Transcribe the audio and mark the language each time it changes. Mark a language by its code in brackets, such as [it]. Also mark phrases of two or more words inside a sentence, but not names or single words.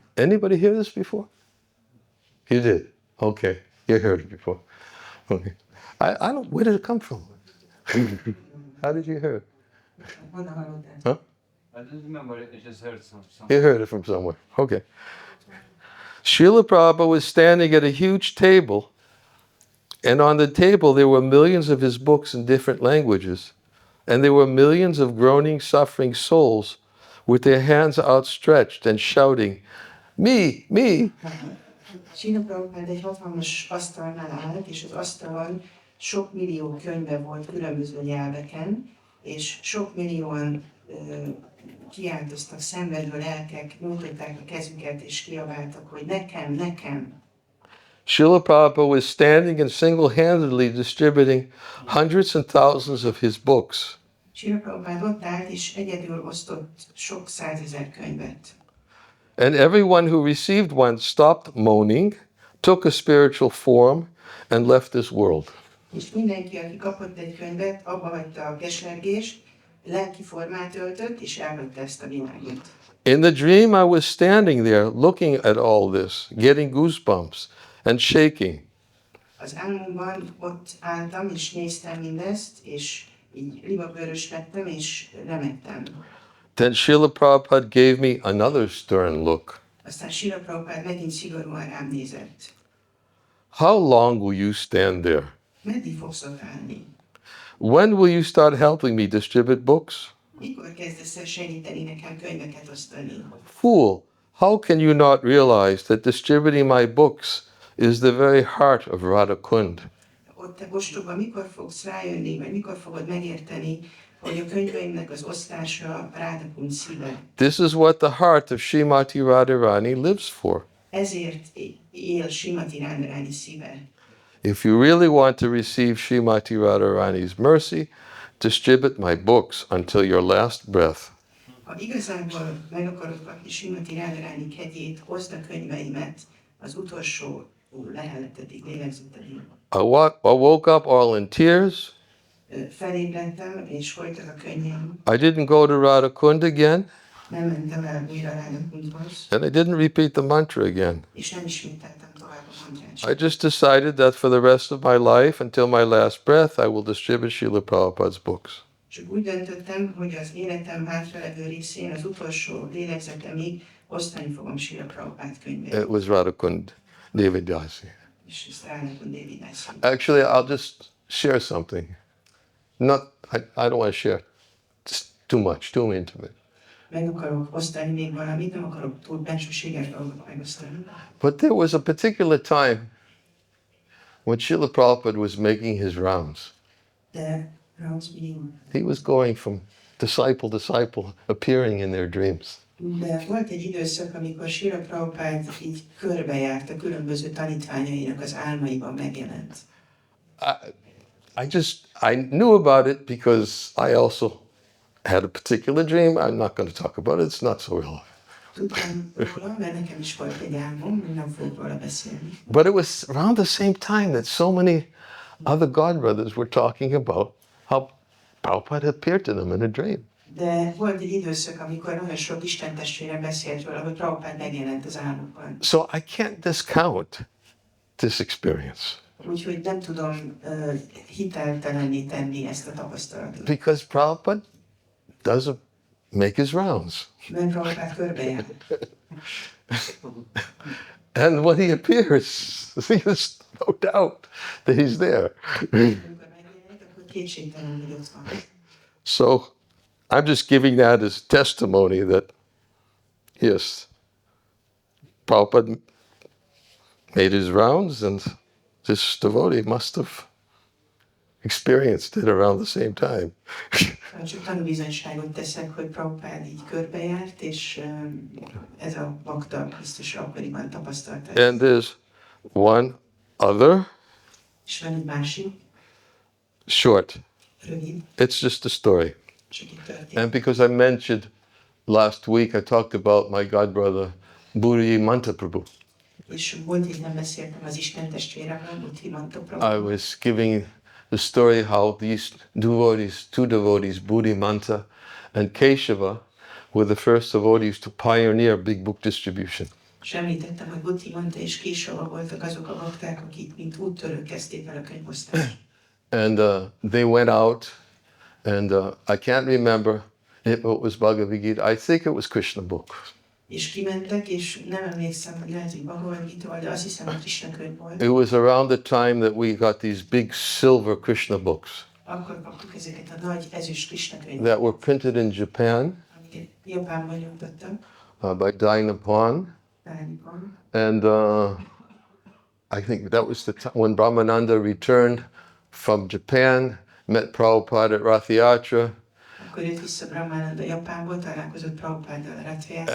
[en] Anybody hear this before? You did? Okay. You heard it before. Okay. I don't, where did it come from? How did you hear it? [hu] Honnan hallottál? Huh? [en] I don't remember it, I just heard some. You heard it from somewhere. Okay. Srila Prabhupada was standing at a huge table, and on the table there were millions of his books in different languages, and there were millions of groaning, suffering souls with their hands outstretched and shouting, "Me, me!" [hu] Srila Prabhupád egy hatalmas asztalnál állt, és az asztalon sok millió könyve volt különböző nyelveken, és sok millióan kiáltoztak, szenvedő lelkek, nyújtották a kezüket, és kiabáltak, hogy nekem, nekem. [en] Srila Prabhupada was standing and single-handedly distributing hundreds and thousands of his books. [hu] Srila Prabhupád ott állt, és egyedül osztott sok százezer könyvet. [en] And everyone who received one stopped moaning, took a spiritual form, and left this world. [hu] És mindenki, aki kapott egy könyvet, abba hagyta a kesergést, lelki formát öltött, és elhagyta ezt a világot. [en] In the dream, I was standing there looking at all this, getting goosebumps and shaking. [hu] Az álmomban ott álltam, és néztem mindezt, és így libabőrös lettem, és remegtem. [en] Then Srila Prabhupada gave me another stern look. [hu] Aztán Srila Prabhupád megint szigorúan rám nézett. [en] How long will you stand there? [hu] Meddig fogsz ott állni? [en] When will you start helping me distribute books? [hu] Mikor kezdesz el segíteni nekem könyveket osztani? [en] Fool, how can you not realize that distributing my books is the very heart of Radhakund? [hu] Ott te ostoba, mikor fogsz rájönni, vagy mikor fogod megérteni, hogy a könyveimnek az osztása Radhakund szíve. [en] This is what the heart of Srimati Radharani lives for. [hu] Ezért él Srimati Radharani szíve. [en] If you really want to receive Srimati Radharani's mercy, distribute my books until your last breath. [hu] Ha igazából meg akarod kapni Srimati Radharani kegyét, hozd a könyveimet az utolsó leheletetig, lélegzetetig. [en] I woke up all in tears. [hu] Felébredtem, és folytak a könnyeim. [en] I didn't go to Radhakund again, [hu] Nem mentem el újra Radhakundhoz, [en] and I didn't repeat the mantra again. [hu] és nem ismételtem tovább a mantrát. [en] I just decided that for the rest of my life, until my last breath, I will distribute Srila Prabhupada's books. [hu] Csak úgy döntöttem, hogy az életem hátralevő részén, az utolsó lélegzetemig osztani fogom Srila Prabhupád könyvét. [en] It was Radhakund Devidasi. [hu] És ezt Radhakund Devidasi. [en] Actually, I'll just share something. I don't want to share. It's too much, too intimate. [hu] Meg akarok osztani még valamit, nem akarok túl bensőséges dolgot megosztani. [en] But there was a particular time when Srila Prabhupada was making his rounds. De rounds meaning. He was going from disciple to disciple, appearing in their dreams. [hu] De volt egy időszak, amikor Srila Prabhupád így körbejárt a különböző tanítványainak az álmaiban megjelent. [en] I knew about it because I also had a particular dream. I'm not going to talk about it. It's not so relevant. [hu] Tudtam róla, mert nekem is volt egy álmom, nem fogok róla beszélni. [en] But it was around the same time that so many other godbrothers were talking about how Prabhupada appeared to them in a dream. [hu] De volt egy időszak, amikor nagyon sok istentestvére beszélt róla, hogy Prabhupád megjelent az álmokban. [en] So I can't discount this experience. [hu] Úgyhogy nem tudom hiteltelenné tenni ezt a tapasztalatot. [en] Because Prabhupada doesn't make his rounds. [hu] Mert Prabhupád körbejár. [en] And when he appears, there's no doubt that he's there. [hu] Amikor megjelenik, akkor kétségtelen, hogy ott van. [en] So I'm just giving that as testimony that, yes, Prabhupada made his rounds and this devotee must have experienced it around the same time. [hu] Csak tanúbizonyságot teszek, hogy Prabhupád így körbejárt, és ez a bakta biztos akkoriban tapasztalta. [en] And there's one other [hu] És van egy másik, [en] short. [hu] rövid, [en] It's just a story. [hu] csak itt történt. [en] And because I mentioned last week, I talked about my godbrother Budimanta Prabhu. [hu] És volt így nem beszéltem az Isten testvéremről, Budimanta Prabhu. [en] I was giving the story how these two devotees, Budimanta and Keshava, were the first devotees to pioneer big book distribution. [hu] És említettem, hogy Budimanta és Késava voltak azok a bakták, akik mint úttörők kezdték el a könyvosztást. [en] And they went out, and I can't remember if it was Bhagavad Gita. I think it was Krishna book. [hu] És kimentek, és nem emlékszem, hogy lehet, hogy Bhagavad Gita, de azt hiszem, hogy Krishna könyv volt. [en] It was around the time that we got these big silver Krishna books [hu] Akkor kaptuk ezeket a nagy ezüst Krishna könyveket, [en] that were printed in Japan [hu] amiket Japánban nyomtattak, [en] by Dynapan. [hu] Dányban. [en] And I think that was the time when Brahmananda returned from Japan, met Prabhupada at Rath Yatra, [hu] Akkor jött vissza Brahmananda Japánból, találkozott Prabhupáddal a Rathjára,